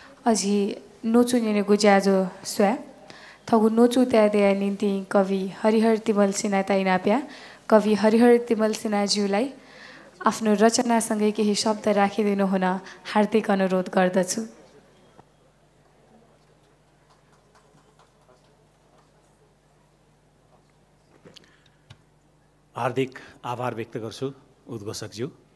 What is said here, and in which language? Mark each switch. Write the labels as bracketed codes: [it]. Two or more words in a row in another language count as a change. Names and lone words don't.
[new] अझी नोचुनिने गुज्याजो स्वा थगु नोचु त्यादे निम्ति कवि हरिहर तिमल सिन्हा ताइनाप्या [ne] कवि हरिहर तिमल सिन्हाज्यूलाई आफ्नो रचनासँगै केही शब्द राखिदिनु हुन हार्दिक अनुरोध गर्दछु। हार्दिक आभार व्यक्त गर्छु उद्घोषकज्यू।